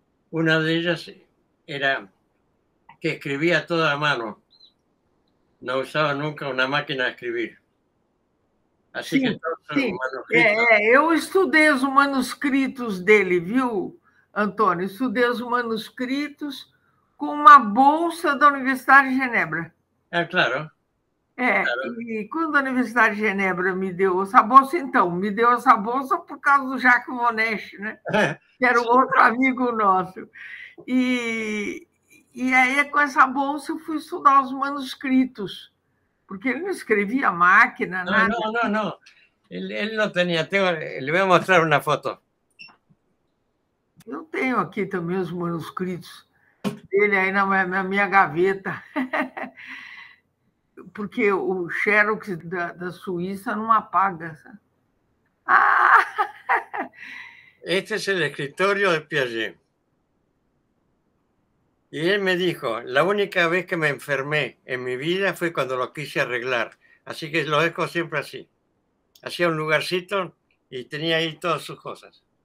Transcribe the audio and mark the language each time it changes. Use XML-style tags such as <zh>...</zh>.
<es>Una de ellas era que escribía toda a mano. No usaba nunca una máquina de escribir.</es> <pt>Assim que todos os manuscritos... eu estudei os manuscritos dele, viu, Antônio? Estudei os manuscritos com uma bolsa da Universidade de Genebra. Claro. Claro. E quando a Universidade de Genebra me deu essa bolsa, me deu essa bolsa por causa do Jacques Monest, né? Que era um outro amigo nosso. E aí, com essa bolsa, eu fui estudar os manuscritos, porque ele não escrevia à máquina, nada. Não. Ele não tinha. Lhe vou mostrar uma foto. Eu tenho aqui também os manuscritos dele aí na minha gaveta. Porque o Xerox da Suíça não apaga.</pt> <es>Este es el escritorio de Piaget. Y él me dijo, la única vez que me enfermé en mi vida fue cuando lo quise arreglar. Así que lo dejo siempre así. Hacía un lugarcito y tenía ahí todas sus cosas.</es>